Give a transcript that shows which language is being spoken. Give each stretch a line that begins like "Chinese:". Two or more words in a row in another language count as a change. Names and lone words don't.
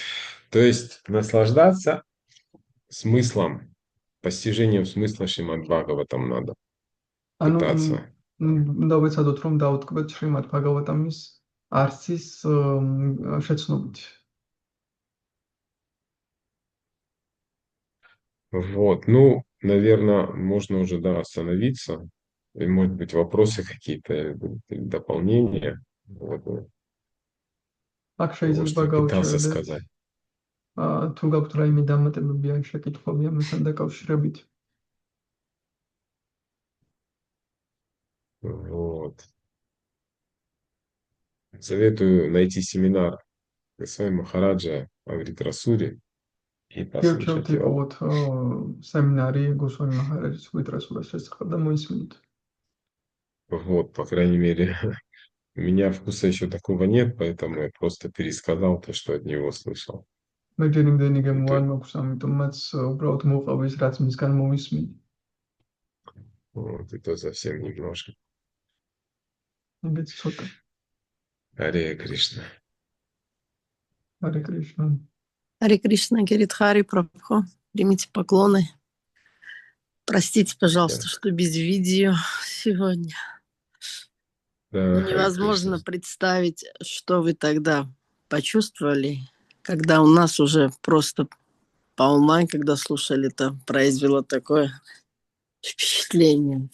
Russian: То есть наслаждаться смыслом, постижением смысла Шримад Бхагаватам надо
Georgian: ანუ
Russian: пытаться.
Georgian: უნდა ვეცადოთ, რომ დავთქვეთ შრიმად ბჰაგავატამის არსის შეცნობით.
Russian: Вот. Ну, наверное, можно уже, да, остановиться. И, может быть, вопросы какие-то или дополнения. Вот,
Georgian: აქ
Russian: того,
Georgian: შეიძლება
Russian: что я пытался
Georgian: გავუშვებდეთ.
Russian: сказать.
Georgian: თუ გაქვთ რაიმე დამატებები ან შეკითხვები ამასთან დაკავშირებით.
Russian: Вот. Советую найти семинар Госвами Махараджа о Вритрасуре и
Georgian: გირჩევთ
Russian: послушать его.
Georgian: იპოვოთ სემინარი გოსვამი მაჰარაჯის ვითრასურას შესახებ და მოისმინოთ.
Russian: Вот, по крайней мере, у меня вкуса еще такого нет, поэтому я просто пересказал то, что от него слышал.
Georgian: მე ჯერ იმდენი გემო
Russian: Это-
Georgian: არ მაქვს, ამიტომაც უბრალოდ მოყავს რაც მისგან მოვისმინე.
Russian: Вот, это совсем немножко.
Georgian: ეგეც ცოტა.
Russian: Харе Кришна.
Georgian: ჰარე კრიშნა.
Russian: Харе Кришна, Гиридхари Прабху, примите поклоны. Простите, пожалуйста, Да. что без видео сегодня. Да, Харе Невозможно Кришна. представить, что вы тогда почувствовали, когда у нас уже просто по онлайн, когда слушали, это произвело такое впечатление.